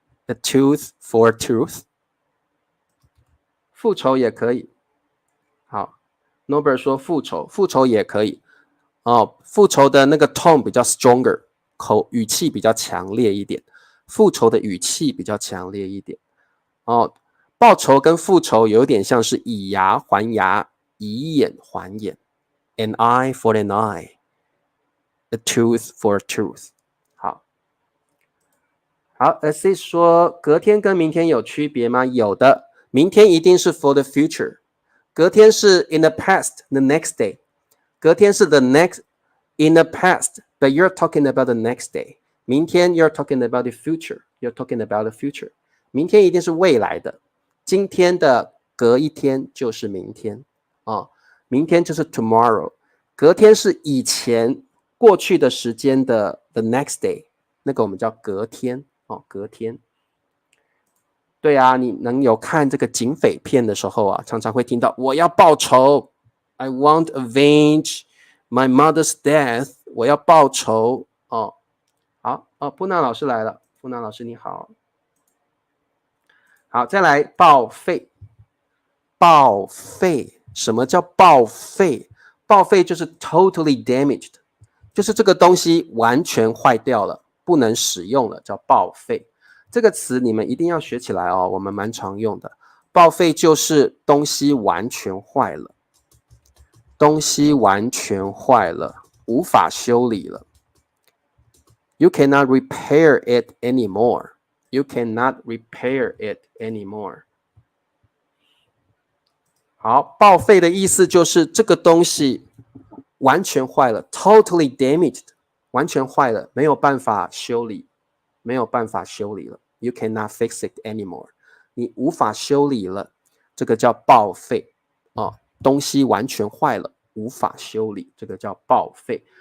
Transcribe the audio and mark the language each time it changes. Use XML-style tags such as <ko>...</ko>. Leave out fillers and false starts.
<en>A tooth for a tooth。复仇也可以。</en> <zh>好 Norbert 说复仇也可以哦，复仇的那个 tone 比较 stronger， 语气比较强烈一点，复仇的语气比较强烈一点哦。报仇跟复仇有点像是以牙还牙，以眼还眼 ， an eye for an eye，a tooth for a tooth。好，Assis 说隔天跟明天有区别吗？有的，明天一定是 for the future。</zh> <en>隔天是 in the past, the next day. 隔天是 the next, in the past, but you're talking about the next day. 明天 you're talking about the future. You're talking about the future.</en> <zh>明天一定是未来的，今天的隔一天就是明天啊，明天就是 tomorrow。隔天是以前过去的时间的 the next day，那个我们叫隔天哦，隔天。对啊，你能有看这个警匪片的时候啊，常常会听到我要报仇 ， I want avenge my mother's death，我要报仇哦。好哦，布娜老师来了，布娜老师你好。好，再来报废。报废，什么叫报废？报废就是 totally damaged，就是这个东西完全坏掉了，不能使用了，叫报废。这个词你们一定要学起来哦，我们蛮常用的。报废就是东西完全坏了，东西完全坏了，无法修理了。</zh> <en>You cannot repair it anymore. You cannot repair it anymore.</en> <zh>好，报废的意思就是这个东西完全坏了 ， totally damaged，完全坏了，没有办法修理，没有办法修理了。 You cannot fix it anymore，你无法修理了，这个叫报废哦，东西完全坏了，无法修理，这个叫报废。</zh>